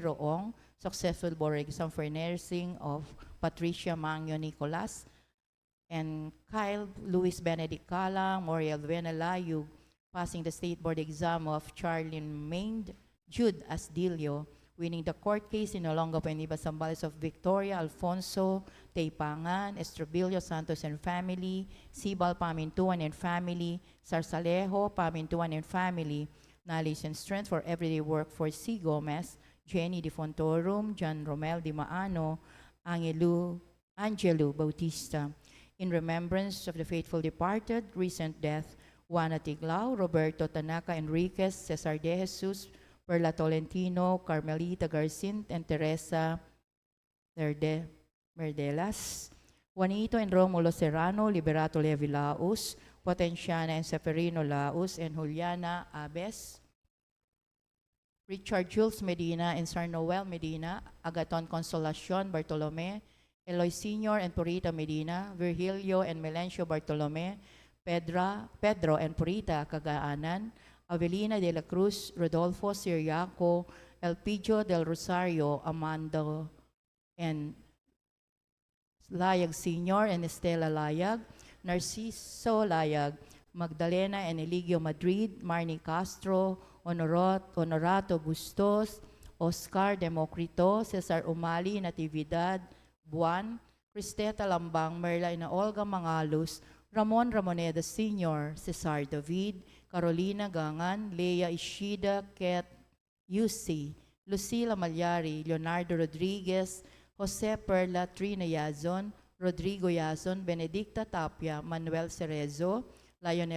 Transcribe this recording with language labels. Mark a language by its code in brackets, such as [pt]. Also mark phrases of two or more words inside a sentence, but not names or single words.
[en] Roong, successful board exam for nursing of Patricia Mangyo Nicolas, and Kyle Luis Benedict Calang, Moriel Venelayug, passing the state board exam of Charlene Mainde, Jude Asdilio, winning the court case in Olongapo and Iba Zambales of Victoria, Alfonso, Taypangan, Estrobillo Santos and family, Sibal Pamintuan and family, Sarsalejo Pamintuan and family, knowledge and strength for everyday work for C. Gomez, Jenny Di Fontorum, John Romel Di Maano, Angelo Bautista. In remembrance of the faithful departed, recent death, Juana Tiglao, Roberto Tanaka Enriquez, Cesar De Jesus, Perla Tolentino, Carmelita Garcint, and Teresa Merdelas, Juanito and Romulo Serrano, Liberato Levi Laus, Potenciana and Seferino Laus, and Juliana Abes, Richard Jules Medina and Sir Noel Medina, Agaton Consolacion Bartolome, Eloy Sr. and Purita Medina, Virgilio and Melencio Bartolome, Pedro and Purita Cagaanan, Avelina de la Cruz, Rodolfo Siriaco, Elpidio del Rosario, Amando and Layag Sr. and Estela Layag, Narciso Layag, Magdalena and Eligio Madrid, Marnie Castro, Honorato Bustos, Oscar Democrito, Cesar Umali, Natividad Buan, Cristeta Lambang, Merla Ina Olga Mangalus, Ramon Ramoneda Sr., Cesar David, Carolina Gangan, Lea Ishida, Ket Yusi, Lucila Malyari, Leonardo Rodriguez, Jose Perla Trina Yazon, Rodrigo Yazon, Benedicta Tapia, Manuel Cerezo, Lionel